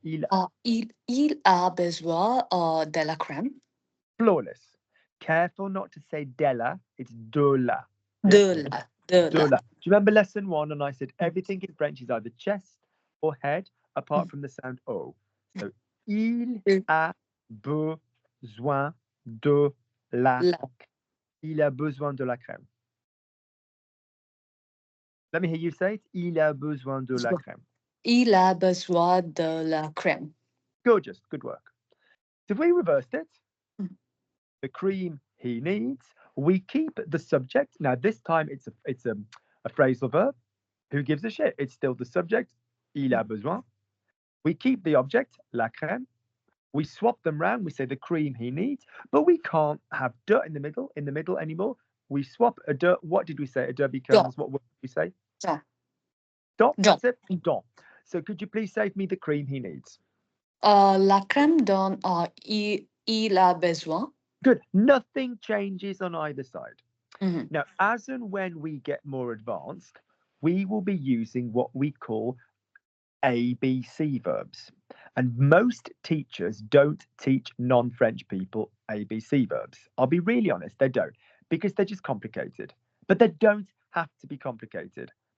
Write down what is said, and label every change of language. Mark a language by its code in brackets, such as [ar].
[fr] Il a besoin de la crème. [en] Flawless. Careful not to say della, it's de la. [fr] De la. [en] Do you remember lesson 1? And I said everything in French is either chest or head, apart from the sound O. [fr] So, il a besoin de la crème. Il a besoin de la crème. Let me hear you say it. Il a besoin de la crème. Il a besoin de la crème. [en] Gorgeous. Good work. So if we reversed it, the cream he needs, we keep the subject. Now this time it's a phrasal verb. Who gives a shit? It's still the subject. [fr] Il a besoin. [en] We keep the object, la crème. We swap them round. We say the cream he needs, but we can't have de in the middle anymore. We swap a de. What did we say? A de becomes what word did we say? [fr] Don. [en] Dot. That's it. Don. So could you please save me the cream he needs? [fr] La crème dont il a besoin. [en] Good. Nothing changes on either side. Mhm. Now, as and when we get more advanced, we will be using what we call ABC verbs. And most teachers don't teach non-French people ABC verbs. I'll be really honest, they don't, because they're just complicated. But they don't have to be complicated.